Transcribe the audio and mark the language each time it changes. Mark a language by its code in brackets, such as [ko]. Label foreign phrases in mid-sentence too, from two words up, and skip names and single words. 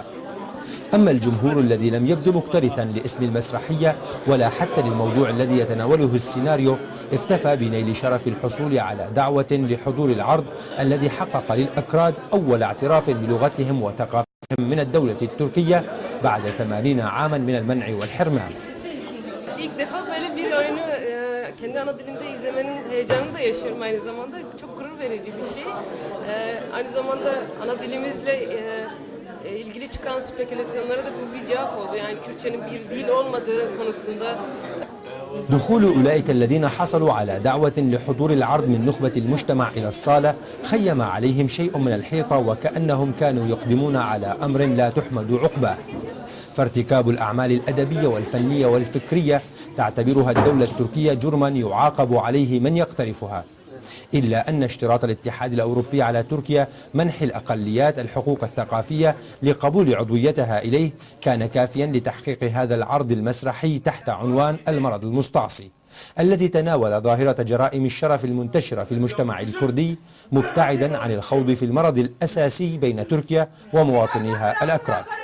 [ar] أما الجمهور الذي لم يبدو مكترثا لاسم المسرحية ولا حتى للموضوع الذي يتناوله السيناريو، اكتفى بنيل شرف الحصول على دعوة لحضور العرض الذي حقق للأكراد أول اعتراف بلغتهم وثقافتهم من الدولة التركية بعد 80 عاما من المنع والحرمان. [tr] Kendi ana dilimde izlemenin heyecanını da yaşıyorum aynı zamanda. Çok gurur verici bir şey. Aynı zamanda ana dilimizle ilgili çıkan spekülasyonlara da bu bir cevap oldu. Yani Kürtçenin bir dil olmadığı konusunda. [ar] دخول أولئك الذين حصلوا على دعوة لحضور العرض من نخبة المجتمع إلى الصالة خيم عليهم شيء من الحيطة وكأنهم كانوا يقدمون على أمر لا تحمد عقباه. فارتكاب الأعمال الأدبية والفنية والفكرية تعتبرها الدولة التركية جرما يعاقب عليه من يقترفها، إلا أن اشتراط الاتحاد الأوروبي على تركيا منح الأقليات الحقوق الثقافية لقبول عضويتها إليه كان كافيا لتحقيق هذا العرض المسرحي تحت عنوان المرض المستعصي، الذي تناول ظاهرة جرائم الشرف المنتشرة في المجتمع الكردي مبتعدا عن الخوض في المرض الأساسي بين تركيا ومواطنيها الأكراد.